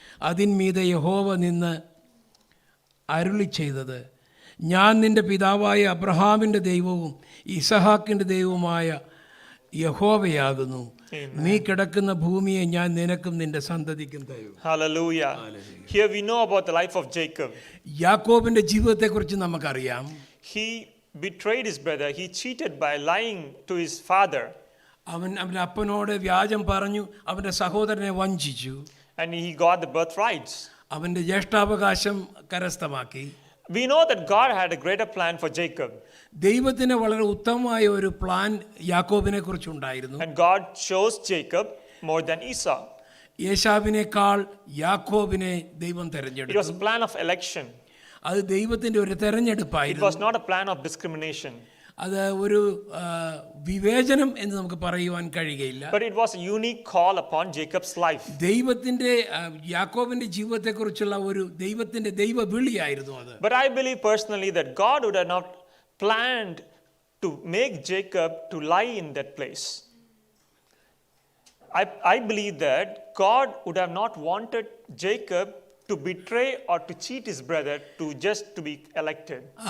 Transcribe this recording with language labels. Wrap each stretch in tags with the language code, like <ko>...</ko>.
<ml>അതിന്മീതെ യഹോവ നിന്ന് അരുളി ചെയ്തത്, ഞാൻ നിൻ്റെ പിതാവായ അബ്രഹാമിൻ്റെ ദൈവവും ഇസഹാക്കിൻ്റെ ദൈവവുമായ യഹോവയാകുന്നു. നീ കിടക്കുന്ന ഭൂമിയെ ഞാൻ നിനക്കും നിന്റെ സന്തതിക്കും തരും.</ml> <en>Hallelujah. Here we know about the life of Jacob.</en> <ml>യാക്കോബിൻ്റെ ജീവിതത്തെക്കുറിച്ച് നമുക്കറിയാം.</ml> <en>He betrayed his brother. He cheated by lying to his father.</en> <ml>അവൻ്റെ അപ്പനോട് വ്യാജം പറഞ്ഞു, അവൻ്റെ സഹോദരനെ വഞ്ചിച്ചു.</ml> <en>And he got the birthrights.</en> <ml>അവൻ്റെ ജ്യേഷ്ഠാവകാശം കരസ്ഥമാക്കി.</ml> <en>We know that God had a greater plan for Jacob.</en> <ml>ദൈവത്തിന് വളരെ ഉത്തമമായ ഒരു പ്ലാൻ യാക്കോബിനെ കുറിച്ചുണ്ടായിരുന്നു.</ml> <en>And God chose Jacob more than Esau.</en> <ml>യേശാവിനേക്കാൾ യാക്കോബിനെ ദൈവം</ml> <en>It was</en> <ml>തെരഞ്ഞെടുത്തു.</ml> <en>a plan of election.</en> <ml>അത് ദൈവത്തിൻ്റെ ഒരു</ml> <en>It</en> <ml>തെരഞ്ഞെടുപ്പായിരുന്നു.</ml> <en>was not a plan of discrimination.</en> <ml>അത് ഒരു വിവേചനം എന്ന് നമുക്ക് പറയുവാൻ കഴിയുകയില്ല.</ml> <en>But it was a unique call upon Jacob's life.</en> <ml>ദൈവത്തിൻ്റെ യാക്കോബിൻ്റെ ജീവിതത്തെക്കുറിച്ചുള്ള ഒരു ദൈവത്തിൻ്റെ ദൈവവിളിയായിരുന്നു അത്.</ml> <en>But I believe personally that God would have not planned to make Jacob to lie in that place. I believe that God would have not wanted Jacob to betray or to cheat his brother to be elected.</en>